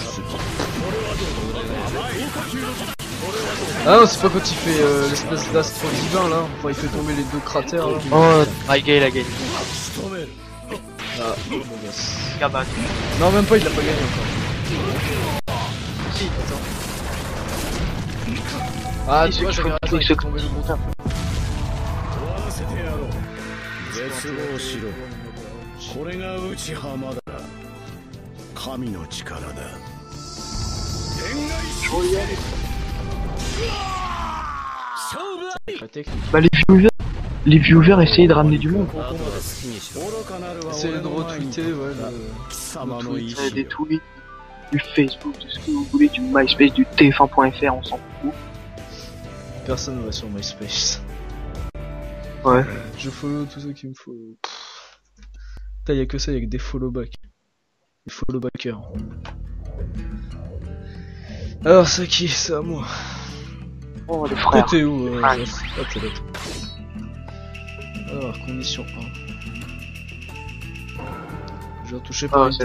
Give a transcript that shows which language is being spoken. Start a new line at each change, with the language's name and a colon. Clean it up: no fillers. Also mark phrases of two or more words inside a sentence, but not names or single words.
French: Ah non, c'est pas quand il fait l'espèce d'astre divin là. Enfin, il fait tomber les deux cratères là. Oh, Raiga, il a gagné. Ah, bon gosse. Regarde, bah, Non, même pas, il l'a pas gagné encore. si, Ah, Si, tu vois, ce j'avais truc, raison, il ce fait truc. tomber le montant.
Japanese: 絶望しろ。これが内浜だ。神の力だ。天外
French: La technique. Bah, les viewers essayent de ramener du monde. Essayez de retweeter, ouais, Des tweets, du Facebook, de ce que vous voulez, du MySpace, du TF1.fr, on s'en fout. Personne va sur MySpace. Ouais. Je follow tous ceux qui me follow. Putain, y'a que ça, y'a que des follow-back. Des follow-backers. Alors, c'est qui? C'est à moi. Oh, les Toi, frères. t'es où Ah. Joss? Ah, t'es là, toi. Alors, condition 1. J'ai retouché par une